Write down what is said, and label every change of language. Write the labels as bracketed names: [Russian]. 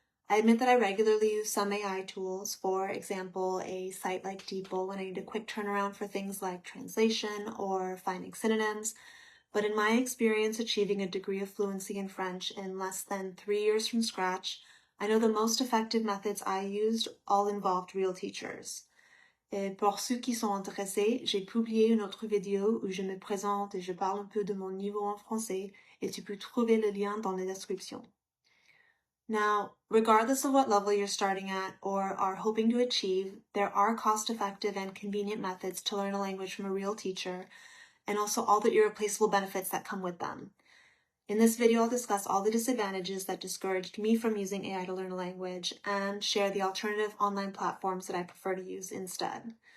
[English] I admit that I regularly use some AI tools, for example, a site like DeepL when I need a quick turnaround for things like translation or finding synonyms, but in my experience achieving a degree of fluency in French in less than 3 years from scratch, I know the most effective methods I used all involved real teachers. [French] Et pour ceux qui sont intéressés, j'ai publié une autre vidéo où je me présente et je parle un peu de mon niveau en français, et tu peux trouver le lien dans la description. [English] Now, regardless of what level you're starting at or are hoping to achieve, there are cost-effective and convenient methods to learn a language from a real teacher, and also all the irreplaceable benefits that come with them. In this video, I'll discuss all the disadvantages that discouraged me from using AI to learn a language and share the alternative online platforms that I prefer to use instead.